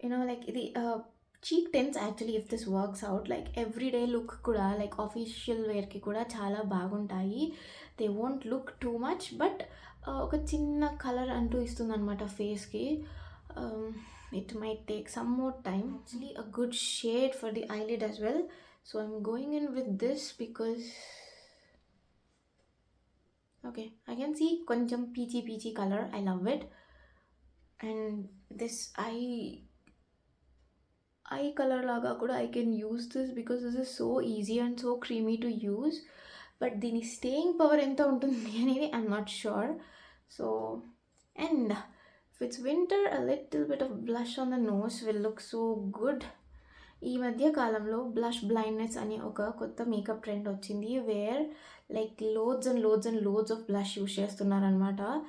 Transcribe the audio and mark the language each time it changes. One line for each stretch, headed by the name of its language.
English: like ఇది cheek tints actually if this works out like everyday look కూడా like official వేర్కి
Telugu: కూడా చాలా బాగుంటాయి.
English: they won't look too much but
Telugu: ఒక చిన్న కలర్ అంటూ ఇస్తుంది అనమాట ఫేస్కి.
English: It might take some more time. Actually a good shade for the eyelid as well. So I'm going in with this because okay, I can see కొంచెం peachy color. I love it. And this eye color
Telugu: laga kuda
English: I can use this because this is so easy and so creamy to use. But దీని staying power
Telugu: ఎంత ఉంటుంది అనేది
English: I'm not sure. So and if it's winter, a little bit of blush on the nose will look so good.
Telugu: ఈ మధ్య కాలంలో blush blindness అని ఒక కొత్త మేకప్ ట్రెండ్ వచ్చింది,
English: where like loads of blush
Telugu: use చేస్తున్నారనమాట.